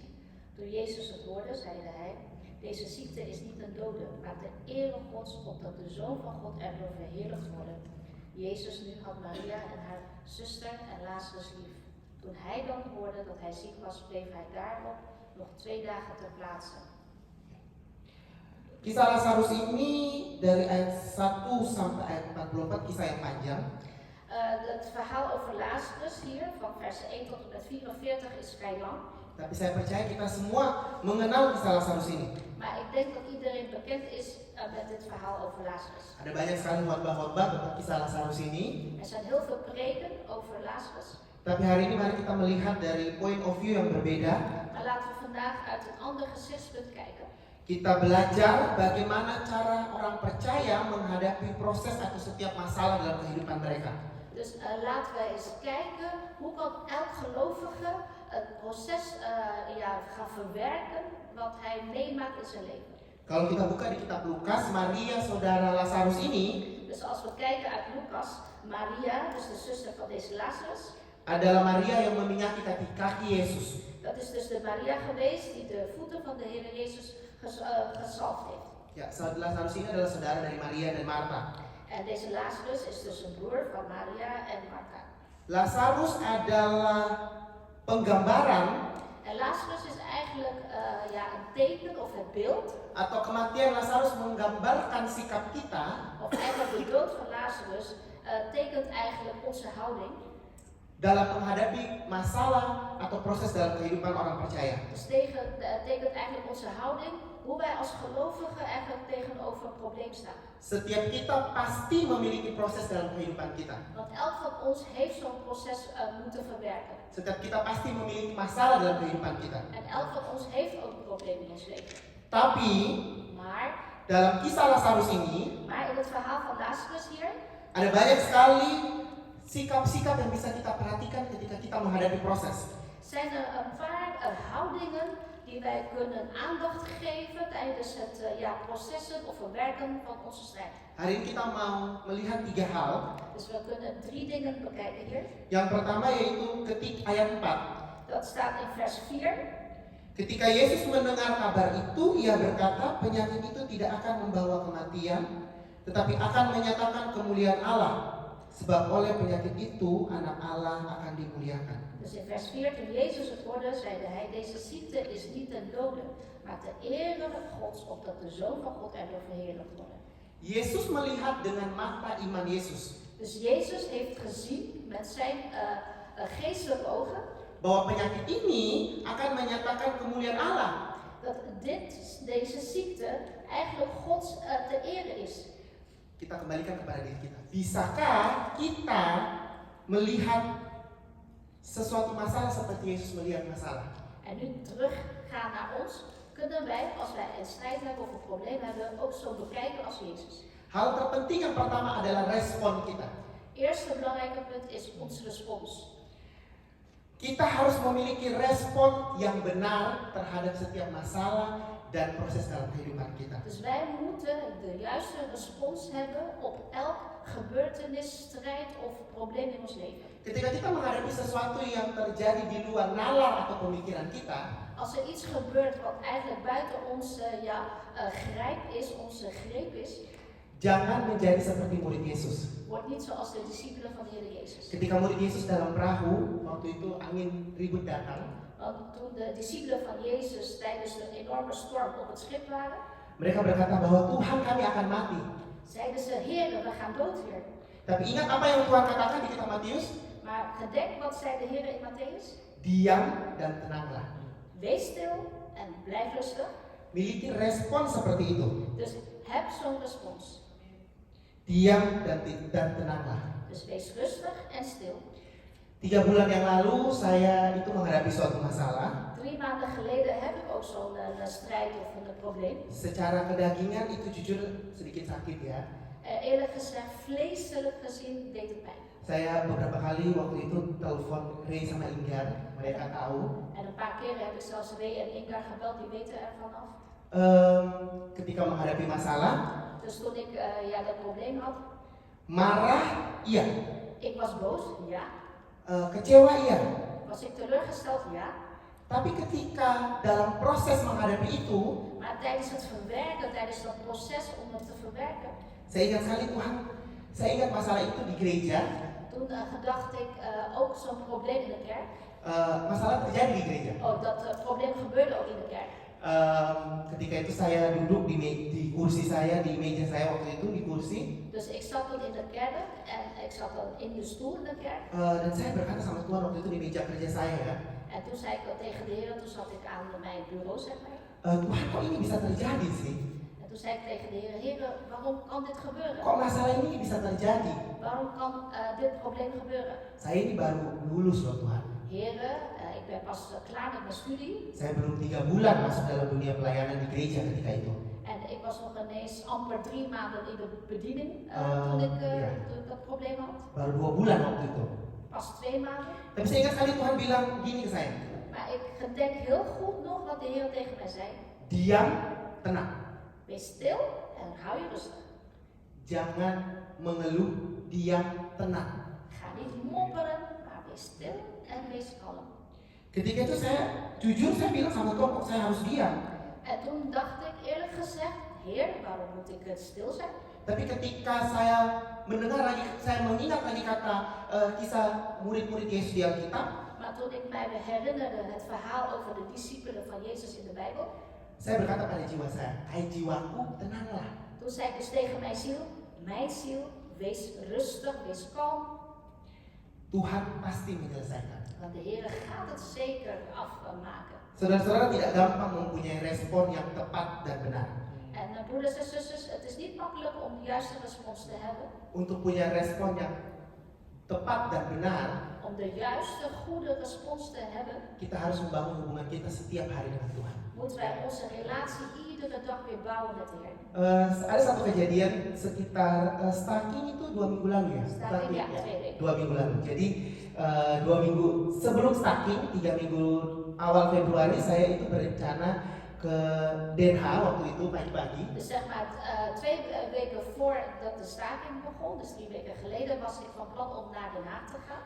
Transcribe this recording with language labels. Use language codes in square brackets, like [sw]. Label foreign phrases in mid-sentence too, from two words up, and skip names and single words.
[nl] Toen Jezus het hoorde, zeide hij: Deze ziekte is niet een dode, maar ter ere Gods, opdat de Zoon van God erdoor verheerlijkt worden. Jezus nu had Maria en haar zuster en Lazarus lief. Toen hij dan hoorde dat hij ziek was, bleef hij daarop nog 2 dagen ter plaatse. [id] Kisah Lazarus ini dari ayat 1 sampai ayat 44, kisah yang panjang. [nl] Het verhaal over Lazarus hier, van vers 1 tot en met 44, is vrij lang. [id] Tapi saya percaya kita semua mengenal kisah Lazarus ini. [nl] Maar ik denk dat iedereen bekend is met dit verhaal over Lazarus. [id] Ada banyak sekali khotbah-khotbah tentang kisah Lazarus ini. [nl] Er zijn heel veel preken over Lazarus. [id] Tapi hari ini mari kita melihat dari [en] point of view [id] yang berbeda. [nl] Maar laten we vandaag uit een ander gezichtspunt kijken. [id] Kita belajar bagaimana cara orang percaya menghadapi proses atau setiap masalah dalam kehidupan mereka. [nl] Dus laten we eens kijken hoe kan elk gelovige het proces gaan verwerken wat hij meemaakt in zijn leven. [id] Kalau kita buka di kitab Lukas, Maria saudara Lazarus ini [nl] Dus als we kijken uit Lucas, Maria, dus de zuster van deze Lazarus, [id] adalah Maria yang meminyaki kaki Yesus. [nl] dat is dus de Maria geweest die de voeten van de Heer Jezus gezalfd heeft. [id] Ya, Lazarus ini adalah saudara dari Maria dan Marta. [nl] En deze Lazarus is dus een broer van Maria en Martha. [id] Lazarus adalah penggambaran [nl] En Lazarus is eigenlijk een teken of het beeld, [id] atau kematian Lazarus menggambarkan sikap kita [nl] of eigenlijk de dood van Lazarus tekent eigenlijk onze houding. [id] dalam menghadapi masalah atau proses dalam kehidupan orang percaya. [nl] Dus tekent eigenlijk onze houding, hoe wij als gelovigen eigenlijk tegenover een probleem staan. [id] Setiap kita pasti memiliki proses dalam kehidupan kita. [nl] Want elk van ons heeft zo'n proces moeten verwerken. [id] Setiap kita pasti memiliki masalah dalam kehidupan kita. [nl] En elk van ons heeft ook een probleem in ons leven. [id] Tapi [nl] Maar [id] dalam kisah Lazarus ini [nl] in het verhaal van Lazarus hier [id] ada banyak sekali sikap-sikap yang bisa kita perhatikan ketika kita menghadapi proses. [nl] zijn er een paar houdingen die wij kunnen aandacht geven tijdens het processen of verwerken van onze strijd. [id] Hari ini kita mau melihat 3 hal. [nl] Dus we kunnen 3 dingen bekijken hier. [id] Yang pertama yaitu ayat 4. [nl] Dat staat in vers 4. [id] Ketika Yesus mendengar kabar itu, ia berkata, penyakit itu tidak akan membawa kematian, tetapi akan menyatakan kemuliaan Allah. Sebab oleh penyakit itu, anak Allah akan dimuliakan. [nl] Dus in vers 4, toen Jezus het hoorde, zeide hij, deze ziekte is niet ten dode, maar ter ere Gods, opdat de Zoon van God erdoor verheerlijkt wordt. [id] Yesus melihat dengan mata iman Yesus. [nl] Dus Jezus heeft gezien met zijn geestelijke ogen [id] bahwa penyakit ini akan menyatakan kemuliaan Allah. [nl] dat deze ziekte eigenlijk Gods te ere is. [id] Kita kembalikan kepada diri kita. Bisakah kita melihat sesuatu masalah seperti Yesus melihat masalah? [nl] En nu teruggaan naar ons, kunnen wij, als wij een strijd hebben of een probleem hebben, ook zo bekijken als Jezus. [id] Hal terpenting yang pertama adalah respon kita. [nl] Eerste belangrijke punt is onze respons. [id] Kita harus memiliki respon yang benar terhadap setiap masalah dan proses dalam kehidupan kita. [nl] Dus wij moeten de juiste respons hebben op elk gebeurtenis, strijd of probleem in ons leven. [id] Ketika kita menghadapi sesuatu yang terjadi di luar nalar atau pemikiran kita, [nl] Als er iets gebeurt wat eigenlijk buiten onze grijp is, onze greep is, [id] jangan menjadi seperti murid Yesus. [nl] wordt niet zoals de discipelen van de Heer Jezus. [id] Ketika murid Yesus dalam perahu, waktu itu angin ribut datang, [nl] Want toen de discipelen van Jezus tijdens een enorme storm op het schip waren, [id] mereka berkata bahwa Tuhan kami akan mati. [nl] zeiden ze, Heer, we gaan dood hier. [id] Tapi ingat apa yang Tuhan katakan di kitab Matius? [nl] Maar gedenk wat zei de Heer in Matthäus? [id] Diam dan tenanglah. [nl] Wees stil en blijf rustig. [id] Miliki respon seperti itu. [nl] Dus heb zo'n respons. [id] Diam dan tenanglah. [nl] Dus wees rustig en stil. [id] 3 bulan yang lalu saya itu menghadapi suatu masalah. [nl] 3 maanden geleden heb ik ook zo'n strijd of een probleem. [id] Secara kedagingan itu jujur sedikit sakit ya. [nl] Eerlijk gezegd, vleeselijk gezien deed het pijn. [id] Saya beberapa kali waktu itu telepon Ray sama Inggar, mereka tahu. [nl] En een paar keren heb ik zelfs Ray en Ingar gebeld, die weten er vanaf. [id] Ketika menghadapi masalah, [nl] Dus toen ik dat probleem had, [id] marah iya, [nl] ik was boos, ja. [id] kecewa iya. [nl] Was ik teleurgesteld, ja. [id] Tapi ketika dalam proses menghadapi itu, [nl] Maar tijdens het verwerken, tijdens dat proces om het te verwerken, [id] saya ingat sekali Tuhan, saya ingat masalah itu di gereja. [nl] toen gedacht ik ook zo'n probleem in de kerk. [id] Masalah terjadi di gereja. [nl] Oh, dat probleem gebeurde ook in de kerk. [id] Ketika itu saya duduk di kursi saya, di meja saya waktu itu di kursi. [nl] Dus ik zat dan in de kerk en ik zat dan in de stoel in de kerk. [id] Dan saya berkata sama Tuhan waktu itu di meja kerja saya ya. [nl] En toen zei ik tegen de Heer, toen zat ik aan mijn bureau, zeg maar. [id] Tuhan kok ini bisa terjadi sih? [nl] En toen zei ik tegen de Heer, Heer, waarom kan dit gebeuren? [id] Kok masalah ini bisa terjadi? [nl] Waarom kan dit probleem gebeuren? [id] Saya ini baru lulus loh Tuhan. [nl] Heer, ik ben pas klaar met mijn studie. [id] Saya belum 3 bulan masuk dalam dunia pelayanan di gereja ketika itu. [nl] En ik was nog ineens amper 3 maanden in de bediening toen ik dat probleem had. [id] Baru 2 bulan waktu itu. [nl] Pas 2 maanden. [id] Tapi saya ingat sekali Tuhan bilang gini ke saya. [nl] Maar ik gedenk heel goed nog wat de Heer tegen mij zei. [id] Diam, tenang. [nl] Wees stil en hou je rustig. [id] Jangan mengeluh, diam, tenang. [nl] Ga niet mopperen, maar wees stil en wees kalm. [id] Ketika itu saya bilang sama Tuhan, kok saya harus diam? [nl] En toen dacht ik eerlijk gezegd, Heer, waarom moet ik stil zijn? [id] Tapi ketika saya mengingat lagi kata kisah murid-murid Yesus di Alkitab, [nl] Maar toen ik mij herinnerde het verhaal over de discipelen van Jezus in de Bijbel, [id] saya berkata pada jiwa saya, hai jiwaku, tenanglah. [nl] toen zei ik dus tegen mijn ziel, wees rustig, wees kalm, [id] Tuhan pasti menyelesaikan. [nl] want de Heer gaat het zeker afmaken. [id] Saudara-saudara tidak gampang mempunyai respon yang tepat dan benar. [nl] En broeders en zusters, het is niet makkelijk om de juiste respons te hebben. [id] Untuk punya respon yang tepat dan benar, [nl] Om de juiste, goede respons te hebben, [id] kita harus membangun hubungan kita setiap hari dengan Tuhan. [nl] moeten wij onze relatie iedere dag weer bouwen met de Heer. [id] Ada satu kejadian sekitar Staking itu 2 minggu lalu ya. [nl] Staking, ya, 2 weken. [id] 2 minggu lalu. Jadi 2 minggu sebelum Staking, 3 minggu awal Februari saya itu berencana ke Den Haag waktu itu pagi-pagi. [nl] Dus zeg maar 2 weken voordat de staking begon, dus 3 weken geleden, was ik van plan om naar Den Haag te gaan.